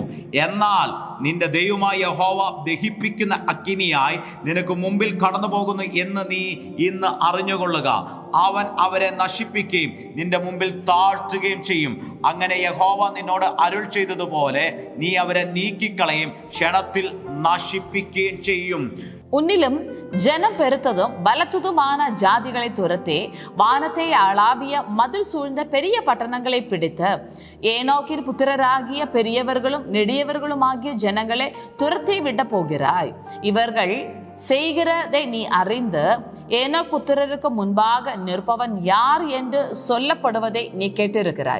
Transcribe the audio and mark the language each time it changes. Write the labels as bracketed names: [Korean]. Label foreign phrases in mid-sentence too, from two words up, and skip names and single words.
[Malayalam] എന്നാൽ നിന്റെ ദൈവമായ യഹോവ ദഹിപ്പിക്കുന്ന അഗ്നിയായി നിനക്ക് മുമ്പിൽ കടന്നു പോകുന്നു എന്ന് നീ ഇന്ന് അറിഞ്ഞുകൊള്ളുക. അവൻ അവരെ നശിപ്പിക്കുകയും നിന്റെ മുമ്പിൽ താഴ്ത്തുകയും ചെയ്യും. അങ്ങനെ യഹോവ നിന്നോട് അരുൾ ചെയ്തതുപോലെ നീ അവരെ നീക്കിക്കളയും, ക്ഷണത്തിൽ നശിപ്പിക്കുകയും ചെയ്യും. [Tamil] உன்னிலும் ஜனம் பெருத்ததும் பலத்ததுமான ஜாதிகளை துரத்தி வானத்தை அளாவிய மதில் சூழ்ந்த பெரிய பட்டணங்களை பிடித்து ஏனோக்கின் புத்திரராகிய பெரியவர்களும் நெடியவர்களும் ஆகிய ஜனங்களை துரத்தி விட போகிறாய். இவர்கள் செய்கிறதை நீ அறிந்து ஏனோக் புத்திரருக்கு முன்பாக நிற்பவன் யார் என்று சொல்லப்படுவதை நீ கேட்டிருக்கிறாய்.